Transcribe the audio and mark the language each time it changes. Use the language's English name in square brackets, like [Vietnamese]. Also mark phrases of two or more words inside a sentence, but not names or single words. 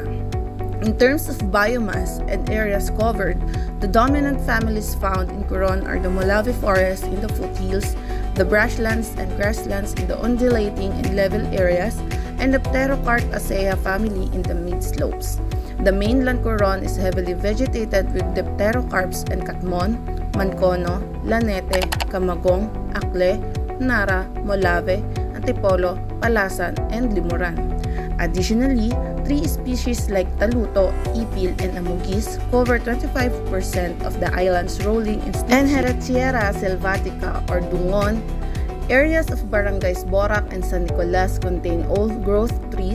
[English] In terms of biomass and areas covered, the dominant families found in Coron are the Molave forest in the foothills, the brushlands and grasslands in the undulating and level areas, and the Pterocarp family in the mid-slopes. The mainland Coron is heavily vegetated with Pterocarps and Catmon, Mancono, Lanete, Camagong, Akle, Nara, Molave, Antipolo, Palasan, and Limuran. Additionally, 3 species like taluto, ipil, and amugis cover 25% of the island's rolling and Herratiera selvatica or dungon. Areas of barangays Borac and San Nicolas contain old-growth trees.